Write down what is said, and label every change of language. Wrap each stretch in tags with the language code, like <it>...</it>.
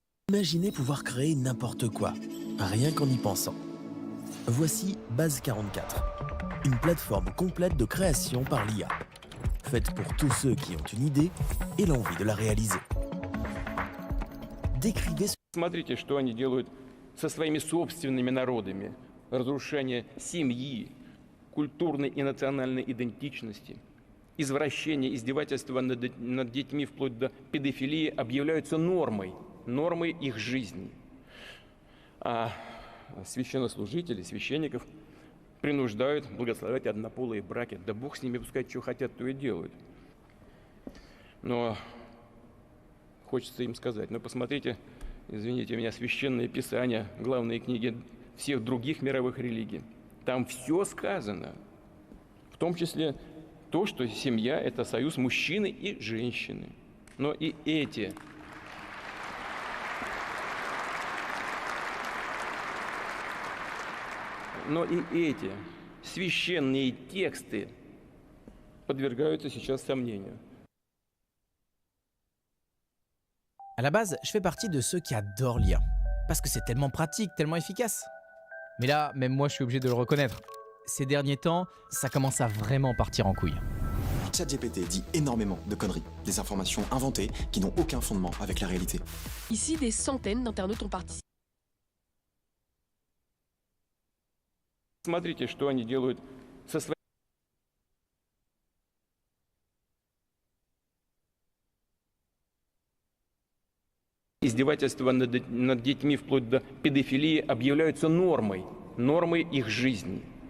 <fr>Imaginez pouvoir créer n'importe quoi, rien qu'en y pensant. Voici Base 44, une plateforme complète de création par l'IA, faite pour tous ceux qui ont une idée et l'envie de la réaliser. Décrivez ce...</fr> <ru>Смотрите, что они делают со своими собственными народами. разрушение семьи, культурной и национальной идентичности, извращение, издевательства над детьми вплоть до педофилии объявляются нормой их жизни. А священнослужители, священников принуждают благословлять однополые браки. Да Бог с ними, пускай что хотят, то и делают. Но хочется им сказать, ну посмотрите, извините меня, священное писание, главные книги всех других мировых религий. Там все сказано, в том числе то, что семья – это союз мужчины и женщины. Но и эти священные textes подвергаются сейчас sомнению.</ru> <fr>À la base, je fais partie de ceux qui adorent l'IA. Parce que c'est tellement pratique, tellement efficace. Mais là, même moi, je suis obligé de le reconnaître. Ces derniers temps, ça commence à vraiment partir en couille. ChatGPT dit énormément de conneries, des informations inventées qui n'ont aucun fondement avec la réalité. Ici, des centaines d'internautes ont participé.</fr> <ru>Смотрите, что они делают со своими... Издевательства над детьми вплоть до педофилии объявляются нормой их жизни.</ru>